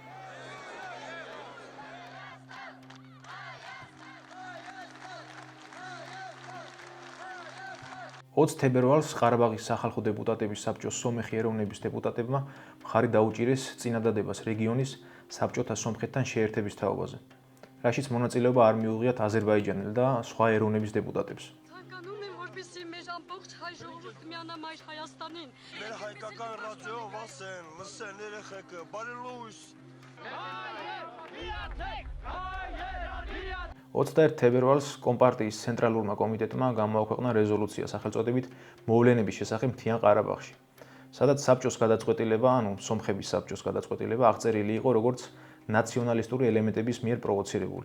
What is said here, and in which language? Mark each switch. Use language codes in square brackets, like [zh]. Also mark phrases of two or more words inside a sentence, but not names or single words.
[ka] თებერვალს ყარაბაღის სახალხო დეპუტატების საბჭოს სომეხი ეროვნების დეპუტატებმა მხარი დაუჭირეს წინადადებას რეგიონის საბჭოთა სომხეთთან შეერთების თაობაზე, რაშიც მონაწილეობა არ მიუღიათ აზერბაიჯანელ და სხვა ეროვნების დეპუტატებს. [hy] Մեր հայկական ռադիոով ասեն, լսեն երեխեքը, բարի լույս։ [ka] 21 თებერვალს კომპარტიის ცენტრალურმა კომიტეტმა გამოაქვეყნა რეზოლუცია სახელწოდებით მოვლენების შესახებ მთიან ყარაბაღში, სადაც საბჭოს გადაწყვეტილება, სომხების საბჭოს გადაწყვეტილება აღწერილი იყო როგორც ნაციონალისტური ელემენტების მიერ პროვოცირებული.